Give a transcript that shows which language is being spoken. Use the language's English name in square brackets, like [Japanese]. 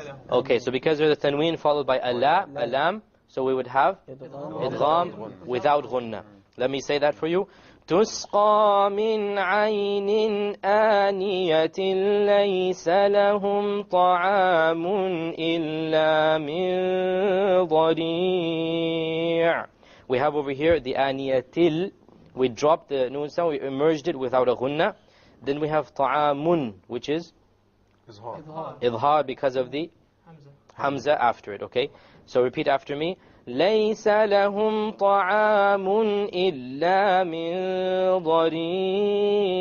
[English] Okay, so because there's a tanween followed by a lam, so we would have idgham without ghunna. Let me say that for you. [Arabic] تسقى من عين آنية ليس لهم طعام إلا من ضريع. [English] We have over here the آنية. We dropped the noon sound, we emerged it without a ghunna. Then we have طعام, which is idhar because of the hamza after it. Okay, so repeat after me. [Arabic] ليس لهم طعام إلا من ضريع.